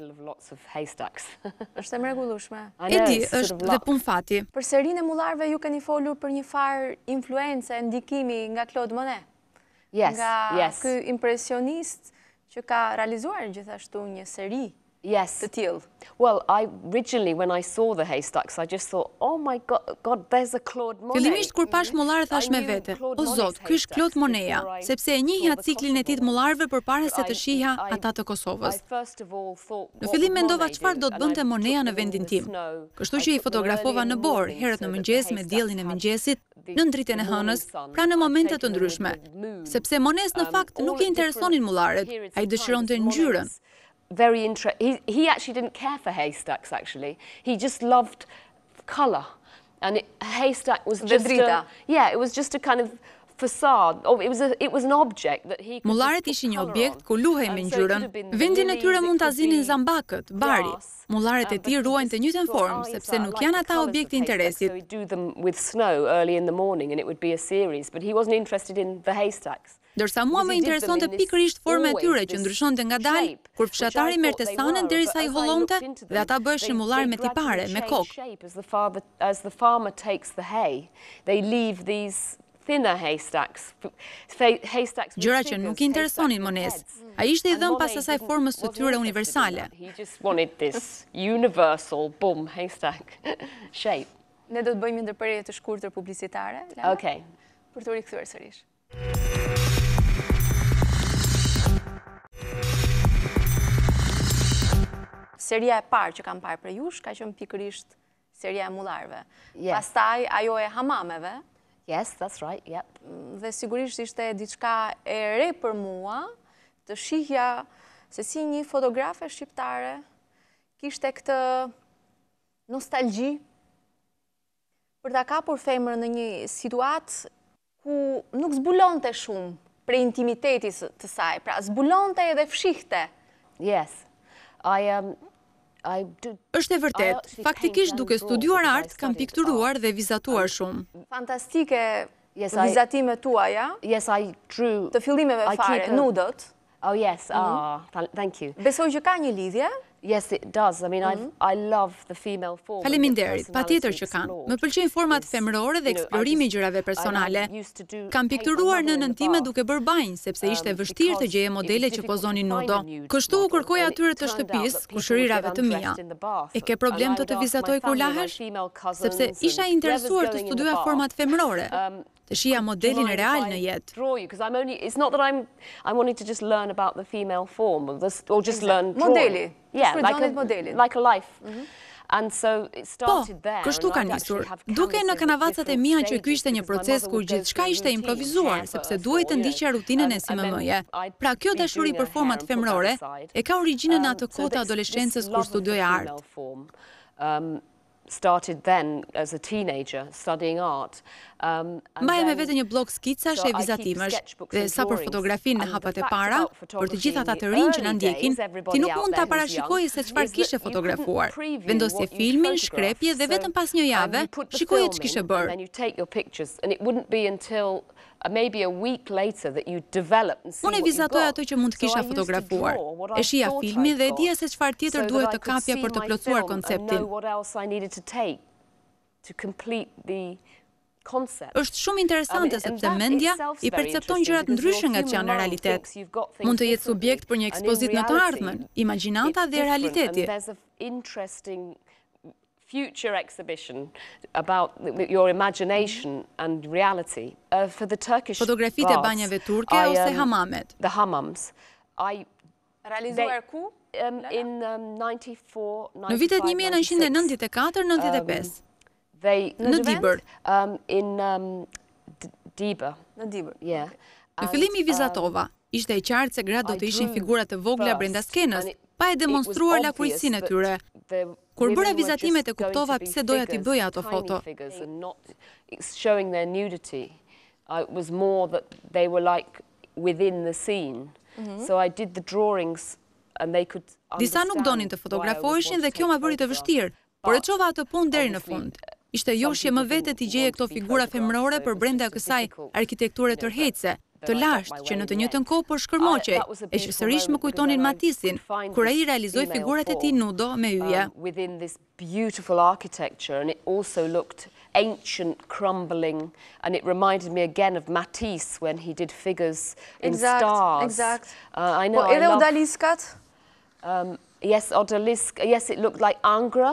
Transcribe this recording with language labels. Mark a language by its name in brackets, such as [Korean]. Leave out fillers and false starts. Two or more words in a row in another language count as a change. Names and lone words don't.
[Albanian] Është e mrekullueshme. E di, është dhe punë fati. Për serinë e mullarëve ju keni folur për një farë influencë, ndikimi nga Claude Monet. Nga ky impresionist që ka realizuar gjithashtu një seri të tillë. [English] Well, originally when I saw the haystacks, I just thought, oh my God, there's a Claude Monet. [Albanian] Fillimisht kur pash mullarët thash me vete, o Zot, ky është Claude Monet-ja, sepse e njihja ciklin e tij të mullarëve përpara se të shihja ata të Kosovës. Në fillim mendova çfarë do të bënte Monet-ja në vendin tim. Kështu që I fotografova në borë, herët në mëngjes me diellin e mëngjesit, në dritën e hënës, pra në momente të ndryshme. Sepse Monet në fakt nuk I interesonin mullarët, ai dëshironte ngjyrën. [English] He actually didn't care for haystacks, actually. He just loved colour. And a haystack was just it was just a kind of facade. It was an object that he could [Albanian] Mullarët ishin një objekt ku luhej me ngjyrën. Vendin e tyre mund ta zinin zambakët, bari. Mullarët e tij ruajnë të njëjtën formë sepse nuk janë ata objekti I interesit. [English] So he'd do them with snow early in the morning and it would be a series, but he wasn't interested in the haystacks. [Albanian] Ndërsa mua më interesonte pikërisht forma e tyre që ndryshonte ngadalë, kur fshatari merrte sanën derisa I hollonte dhe ata bëheshin mullar me tipare, me kokë. [English] As the farmer takes the hay, they leave these thinner haystacks. [Albanian] Gjëra që nuk i interesonin Mones. Ai ishte i dhënë pas asaj formës së tyre universale. [English] He just wanted this universal boom haystack shape. [Albanian] Ne do të bëjmë një ndërprerje të shkurtër publicitare, Lala, [English] Okay. [Albanian] për të rikthyer sërish. Seria e parë që kam parë për jush ka qenë pikërisht seria e mullarëve. [English] Yes. [Albanian] Pastaj ajo e hamameve. [English] Yes, that's right, yep. [Albanian] Dhe sigurisht ishte diçka e re për mua të shihja se si një fotografe shqiptare kishte këtë nostalgji për ta kapur femrën në një situatë ku nuk zbulonte shumë prej intimitetit të saj, pra zbulonte edhe fshihte. [English] Yes. [Albanian] Është e vërtet, faktikisht duke studiuar art, kam pikturuar dhe vizatuar shumë. Fantastike vizatimet tuaja, [English] Yes, I drew. [Albanian] të fillimeve fare, nudot. [English] Oh, yes. Thank you. [Albanian] Besoj që ka një lidhje. [English] Yes, it does. I mean, I love the female form. [Albanian] Faleminderit, patjetër që kanë. Më pëlqejnë format femërore dhe eksplorimi i gjërave personale. Kam pikturuar nënën time duke bërë banjë, sepse ishte vështirë të gjeje modele që pozonin nudo. Kështu u kërkoja atyre të shtëpisë, kushërirave të mia. E ke problem të vizatoj kur lahesh? Sepse isha interesuar të studioja format femërore. Të shija modelin real në jetë. [English] It's not that I wanted to just learn about the female form or just learn drawing. [Albanian] Modeli. [English] Yeah, like a life. And so it [Albanian] Po, [English] started there. [Albanian] kështu ka nisur. Duke në kanavacat e mia që ky ishte një proces ku gjithçka ishte improvizuar, sepse duhej të ndiqja rutinën e SMM-je. Pra kjo dashuri për format femërore e ka origjinën në atë kohë të adoleshencës kur studioja art. [English] Started then as a teenager studying art. [Albanian] Mbaj me vete një blog skicash e vizatimesh dhe sa për fotografinë në hapat e para, për të gjithë ata të rinj që na ndjekin, ti nuk mund ta parashikoje se çfarë kishe fotografuar. Vendosje filmin, shkrepje dhe vetëm pas një jave shikoje ç'kishe bërë. [English] Maybe a week later that you develop and see [Albanian] Unë e vizatoj ato që mund të kisha fotografuar. E shija filmin dhe e dija se çfarë tjetër duhet të kapja për të plotësuar konceptin. Është shumë interesante sepse mendja i percepton gjërat ndryshe nga që janë në realitet. Mund të jetë subjekt për një ekspozitë në të ardhmen, imagjinata dhe realiteti. [English] Future exhibition about your imagination and reality. For the Turkish [Albanian] Fotografitë e banjave turke ose hamamet. [English] The hammams. [Albanian] Realizuar ku? [English] In 94, [Albanian] Në vitet 1994-95. Në Dibër. [English] In Dibër. [Albanian] Në Dibër. [English] Yeah. [Albanian] Në fillim i vizatova. Ishte e qartë se gratë do të ishin figura të vogla brenda skenës, pa e demonstruar lakuritsinë e tyre. Kur bëra vizatimet e kuptova pse doja t'i bëja ato foto. [English] Showing their nudity. It was more that they were like within the scene. So I did the drawings and they could understand. [Albanian] Disa nuk donin të fotografoheshin dhe kjo ma bëri të vështirë, por e çova atë punë deri në fund. Ishte joshje më vete t'i gjeje këto figura femërore për brenda kësaj arkitekture tërheqëse, të lashtë që në të njëjtën kohë po shkërmoqej, e që sërish më kujtonin Matisin, kur ai realizoi figurat e tij nudo me yje. [English] Within this beautiful architecture, and it also looked ancient, crumbling, and it reminded me again of Matisse when he did figures in stars. Exact. I know. [Albanian] Po edhe odaliskat? [English] Yes, odalisk. Yes, it looked like Angra.